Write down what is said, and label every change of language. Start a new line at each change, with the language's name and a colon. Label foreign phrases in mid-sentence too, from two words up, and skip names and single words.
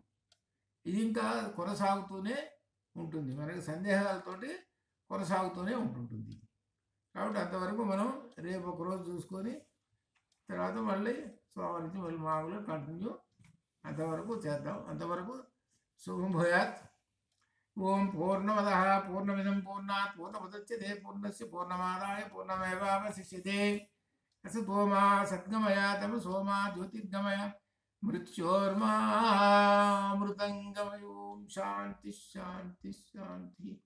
Telugu: ఇది ఇంకా కొనసాగుతూనే ఉంటుంది, మనకి సందేహాలతోటి కొనసాగుతూనే ఉంటుంటుంది. కాబట్టి అంతవరకు మనం రేపు ఒకరోజు చూసుకొని తర్వాత మళ్ళీ సోమవారం నుంచి మళ్ళీ మామూలుగా కంటిన్యూ అంతవరకు చేద్దాం. అంతవరకు
Sanskrit: శుభం భూయాత్. ఓం పూర్ణమద పూర్ణమిదం పూర్ణాత్ పూర్ణముదచ్యతే పూర్ణస్య పూర్ణమాదాయ పూర్ణమేవావశిష్యతే. असतो मा सद्गमय तमसो मा ज्योतिर्गमय मृत्योर्मामृतंगमय। ओम शांति शांति शांति।